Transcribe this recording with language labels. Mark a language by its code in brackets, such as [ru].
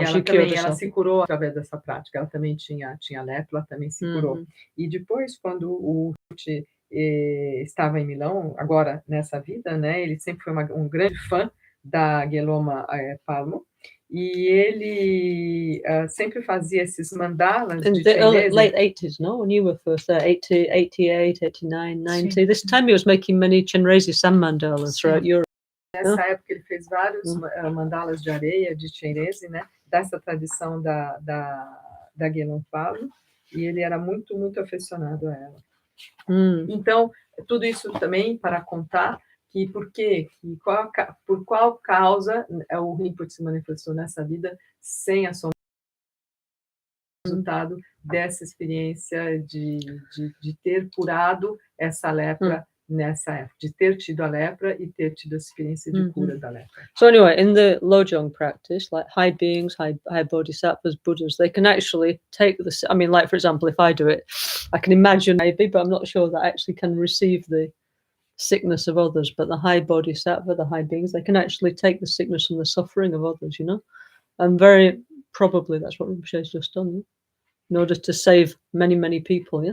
[pt] Ela se curou através dessa prática. Ela também tinha lepra, ela também se curou. E depois, quando o Rinpoche estava em Milão, agora nessa vida, né, ele sempre foi um grande fã da Gelongpa Pelmo, e ele sempre fazia esses mandalas de Chenrezig. [en] Late 80s, no? When you were first there, 80, 88, 89, 90. This time he was making many Chenrezig sand mandalas throughout Europe. [pt] Nessa época ele fez vários mandalas de areia, de Chenrezig, né, dessa tradição da Gelongpa Pelmo, e ele era muito afeiçonado a ela. Então, tudo isso também para contar que por qual causa o Rinpoche se manifestou nessa vida sem a sombra, resultado dessa experiência de ter curado essa lepra nessa época, de ter tido a lepra e ter tido a experiência de cura da lepra. [en] So anyway, in the Lojong practice, like high beings, high bodhisattvas, Buddhas, they can actually take this. I mean, like for example, if I do it, I can imagine maybe, but I'm not sure that I actually can receive the sickness of others. But the high bodhisattva, the high beings, they can actually take the sickness and the suffering of others, and very probably that's what Rinpoche has just done, in order to save many people,